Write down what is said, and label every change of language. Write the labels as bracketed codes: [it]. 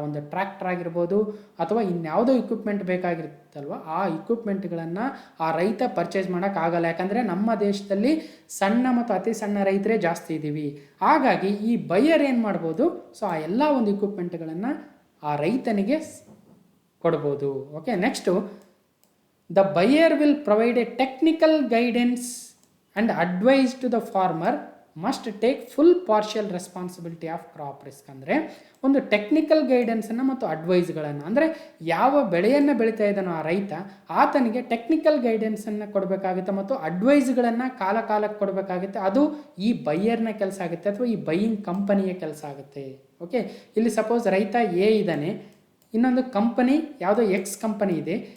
[kn] ಒಂದು ಟ್ರ್ಯಾಕ್ಟರ್ ಆಗಿರ್ಬೋದು ಅಥವಾ ಇನ್ಯಾವುದೋ ಇಕ್ವಿಪ್ಮೆಂಟ್ ಬೇಕಾಗಿರುತ್ತಲ್ವ, ಆ ಇಕ್ವಿಪ್ಮೆಂಟ್ಗಳನ್ನು ಆ ರೈತ ಪರ್ಚೇಸ್ ಮಾಡೋಕ್ಕಾಗಲ್ಲ. ಯಾಕಂದರೆ ನಮ್ಮ ದೇಶದಲ್ಲಿ ಸಣ್ಣ ಮತ್ತು ಅತಿ ಸಣ್ಣ ರೈತರೇ ಜಾಸ್ತಿ ಇದ್ದೀವಿ. ಹಾಗಾಗಿ ಈ ಬೈಯರ್ ಏನು ಮಾಡ್ಬೋದು, ಸೊ ಆ ಎಲ್ಲ ಒಂದು ಇಕ್ವಿಪ್ಮೆಂಟ್ಗಳನ್ನು ಆ ರೈತನಿಗೆ ಕೊಡ್ಬೋದು. [en] Okay, next, the buyer will provide a technical guidance and advice to the farmer must take full partial responsibility of crop risk. [kn] ಅಂದರೆ ಒಂದು ಟೆಕ್ನಿಕಲ್ ಗೈಡೆನ್ಸನ್ನು ಮತ್ತು ಅಡ್ವೈಸ್ಗಳನ್ನು, ಅಂದರೆ ಯಾವ ಬೆಳೆಯನ್ನು ಬೆಳೀತಾ ಇದ್ದಾನೋ ಆ ರೈತ, ಆತನಿಗೆ ಟೆಕ್ನಿಕಲ್ ಗೈಡೆನ್ಸನ್ನು ಕೊಡಬೇಕಾಗುತ್ತೆ ಮತ್ತು ಅಡ್ವೈಸ್ಗಳನ್ನು ಕಾಲಕ್ಕೆ ಕೊಡಬೇಕಾಗುತ್ತೆ. ಅದು ಈ ಬೈಯರ್ನ ಕೆಲಸ ಆಗುತ್ತೆ ಅಥವಾ ಈ ಬೈಯಿಂಗ್ ಕಂಪನಿಯ ಕೆಲಸ ಆಗುತ್ತೆ. ಓಕೆ, ಇಲ್ಲಿ ಸಪೋಸ್ ರೈತ ಎ ಇದ್ದಾನೆ, ಇನ್ನೊಂದು ಕಂಪನಿ ಯಾವುದೋ ಎಕ್ಸ್ ಕಂಪನಿ ಇದೆ.